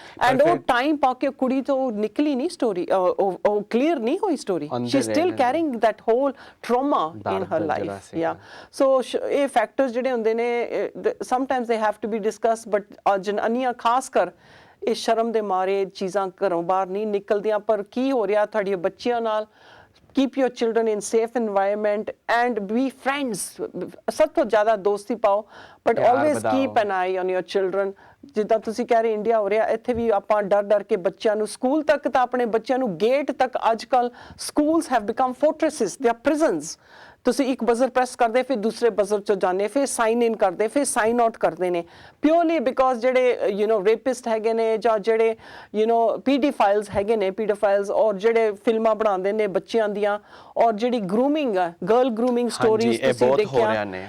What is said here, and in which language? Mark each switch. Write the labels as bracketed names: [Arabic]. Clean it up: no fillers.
[Punjabi] And ਉਹ time ਪਾ ਕੇ ਕੁੜੀ ਤੋਂ ਨਿਕਲੀ ਨਹੀਂ ਸਟੋਰੀ, ਉਹ ਕਲੀਅਰ ਨਹੀਂ ਹੋਈ story, [English] She still carrying that whole trauma in her life. [Punjabi] ਯਾ ਸੋ ਇਹ ਫੈਕਟਰਸ ਜਿਹੜੇ ਹੁੰਦੇ ਨੇ [English] sometimes they have to be discuss, [Punjabi] but ਜਨਾਨੀਆਂ ਖਾਸ ਕਰ ਇਹ ਸ਼ਰਮ ਦੇ ਮਾਰੇ ਚੀਜ਼ਾਂ ਘਰੋਂ ਬਾਹਰ ਨਹੀਂ ਨਿਕਲਦੀਆਂ। ਪਰ ਕੀ ਹੋ ਰਿਹਾ ਤੁਹਾਡੇ ਬੱਚਿਆਂ ਨਾਲ? [English] Keep your children in safe environment and be friends. [Punjabi] ਸਭ ਤੋਂ ਜ਼ਿਆਦਾ ਦੋਸਤੀ ਪਾਓ, [English] but always keep an eye on your children. [Punjabi] ਜਿੱਦਾਂ ਤੁਸੀਂ ਕਹਿ ਰਹੇ ਇੰਡੀਆ ਹੋ ਰਿਹਾ, ਇੱਥੇ ਵੀ ਆਪਾਂ ਡਰ ਕੇ ਬੱਚਿਆਂ ਨੂੰ ਸਕੂਲ ਤੱਕ ਤਾਂ ਆਪਣੇ ਬੱਚਿਆਂ ਨੂੰ ਗੇਟ ਤੱਕ ਅੱਜ ਕੱਲ੍ਹ [English] Schools have become fortresses, they are prisons. [Punjabi] ਤੁਸੀਂ ਇੱਕ ਬਜ਼ਰ ਪ੍ਰੈਸ ਕਰਦੇ ਫਿਰ ਦੂਸਰੇ ਬਜ਼ਰ 'ਚ ਜਾਂਦੇ, ਫਿਰ ਸਾਈਨ ਇਨ ਕਰਦੇ, ਫਿਰ ਸਾਈਨ ਆਊਟ ਕਰਦੇ ਨੇ, [English] purely because [Punjabi] ਜਿਹੜੇ ਰੇਪਿਸਟ ਹੈਗੇ ਨੇ ਜਾਂ ਜਿਹੜੇ ਪੀਡੀਫਾਈਲਸ ਹੈਗੇ ਨੇ, ਪੀਡੋਫਾਈਲਸ, ਔਰ ਜਿਹੜੇ ਫਿਲਮਾਂ ਬਣਾਉਂਦੇ ਨੇ ਬੱਚਿਆਂ ਦੀਆਂ, ਔਰ ਜਿਹੜੀ ਗਰੂਮਿੰਗ ਆ, ਗਰਲ ਗਰੂਮਿੰਗ ਸਟੋਰੀਜ਼ ਤੁਸੀਂ ਦੇਖਿਆ।